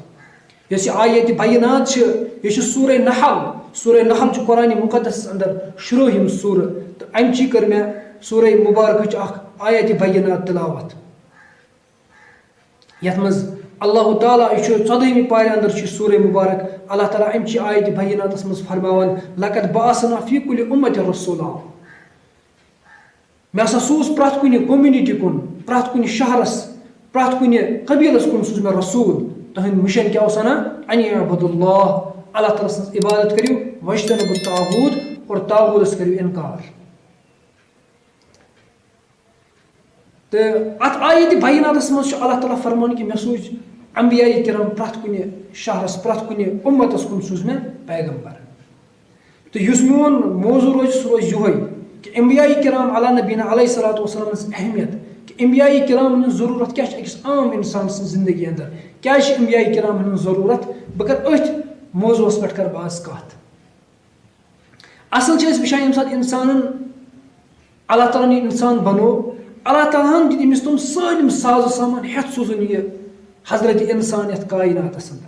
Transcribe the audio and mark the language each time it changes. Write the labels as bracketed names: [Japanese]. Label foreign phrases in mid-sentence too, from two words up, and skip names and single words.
[Kashmiri] یۄس یہِ آیت بینات چھِ یہِ چھِ سورہ نحل چھُ قرآنِ مُقدسس اندر شُروٗعِم سورہ تہٕ امچی کٔر مےٚ سورہ مبارکٕچ اکھ آیت بینات تلاوت یتھ منٛز اللہ تعالیٰ یہِ چھُ 14مہِ پارِ اندر چھُ سورہ مبارک اللہ تعالیٰ امچہِ آیتِ بیناتس منٛز فرماوان [Arabic] لقد بعثنا فی کُلِ اُمَّتٍ رسوٗلا. [Kashmiri] مےٚ ہسا سوٗز پرٛٮ۪تھ کُنہِ کوٚمنِٹی کُن پرٛٮ۪تھ کُنہِ شہرس پرٛٮ۪تھ کُنہِ قبیٖلس کُن سوٗز مےٚ رسوٗل. تُہُنٛد مِشن کیٛاہ اوس ونان [Arabic] ان اعبدوا اللہ [Kashmiri] اللہ تعالیٰ سٕنٛز عبادت کٔرِو [Arabic] واجتنبوا الطاغوٗت [Kashmiri] اور طاغوٗتس کٔرِو انکار. تہٕ اتھ آیتِ بیناتس منٛز چھُ اللہ تعالیٰ فرمان کہِ مےٚ سوٗز انبیاء کرام پرٛٮ۪تھ کُنہِ شہرس پرٛٮ۪تھ کُنہِ اُمتس کُن سوٗز مےٚ پیغمبر. تہٕ یُس میون موضوٗع روزِ سُہ روزِ یِہوے کہِ انبیاء کرام [Arabic] علی نبینا علیہ الصلوۃ والسلام [Kashmiri] ہٕنٛز اہمیت کہِ انبیاء کرام ہٕنٛز ضروٗرت کیٛاہ چھِ أکِس عام انسان سٕنٛز زندگی اندر کیٛازِ چھِ انبیاء کرام ہٕنٛز ضروٗرت. بہٕ کرٕ أتھۍ موضوٗعس پٮ۪ٹھ کرٕ بہٕ آز کتھ. اصل چھِ أسۍ وٕچھان ییٚمہِ ساتہٕ انسانن اللہ تعالیٰ ہن یہِ انسان بنوو اللہ تعالیٰ ہن دِتۍ أمِس تِم سٲلِم سازو سامان ہٮ۪تھ سوٗزُن یہِ حضرت انسان یتھ کائناتس اندر.